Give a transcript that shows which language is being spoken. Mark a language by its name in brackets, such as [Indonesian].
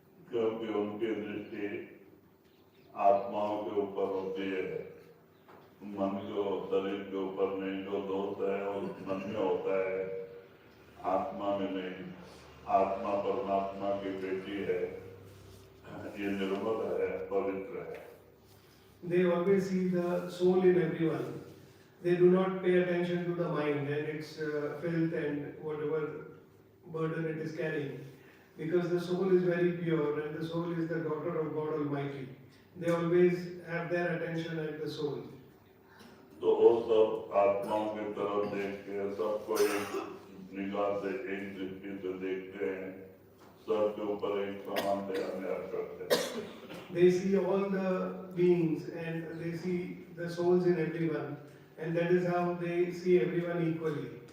[Hindi] क्योंकि उनकी दृष्टि आत्माओं के ऊपर होती है, मन के शरीर के ऊपर नहीं। जो दोष है वो मन में होता है, आत्मा में नहीं। आत्मा परमात्मा की बेटी है, ये निर्मल है, पवित्र है। [English] They always see the soul in everyone. They do not pay attention to the mind and its filth and whatever burden it is carrying, because the soul is very pure and the soul is the daughter of God Almighty. They always have their attention at the soul. [Hindi] तो वो सब आत्माओं की तरफ देख के सबको एक निगाह से, एक दृष्टि से देखते हैं, सबके ऊपर एक समान दया न्याय करते हैं। [English] They see all the beings and they see the souls in everyone, and that is how they see everyone equally.